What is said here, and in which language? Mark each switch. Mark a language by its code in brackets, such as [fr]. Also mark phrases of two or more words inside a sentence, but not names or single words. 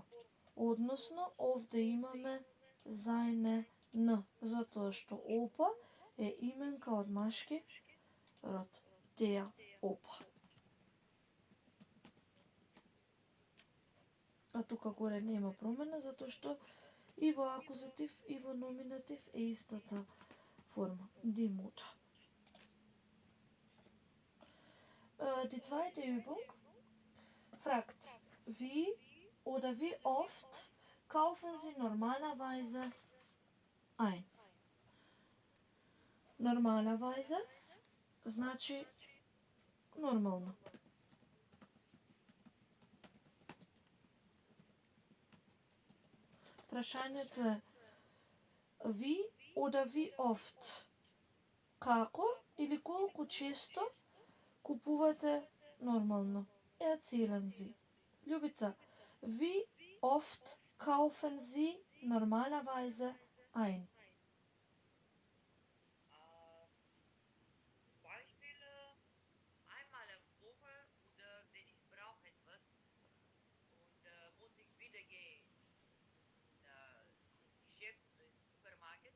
[mk] Односно, овде имаме seine н, затоа што опа е именка од машки род. [de] Der опа. [mk] А тука горе нема промена, затоа што и во акузатив и во номинатив е истата форма. [de] Die Mutter. Die zweite Übung fragt, wie oder wie oft kaufen Sie normalerweise ein. [mk] Normalerweise значи нормално. Прашањето е [de] wie oder wie oft? [mk] Како или колку често купувате нормално? [de] Erzählen Sie. Љубица, wie oft kaufen Sie normalerweise ein? Beispiele einmal in der Woche oder wenn ich brauche etwas und muss ich wieder gehen ins Geschäft, ins Supermarkt